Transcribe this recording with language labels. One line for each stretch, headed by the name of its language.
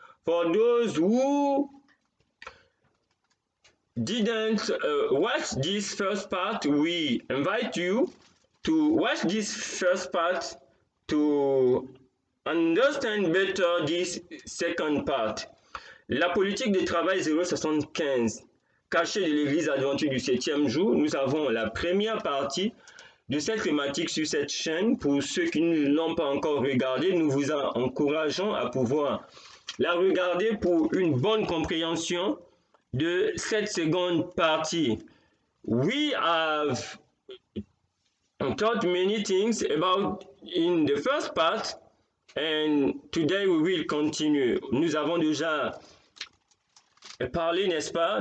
English: For those who didn't watch this first part, we invite you to watch this first part to understand better this second part.
French: La politique de travail 075, cachée de l'Église adventiste du 7e jour. Nous avons la première partie de cette thématique sur cette chaîne. Pour ceux qui ne l'ont pas encore regardée, nous vous encourageons à pouvoir la regarder pour une bonne compréhension de cette seconde partie.
English: We have taught many things about in the first part, and today we will continue.
French: Nous avons déjà parlé, n'est-ce pas?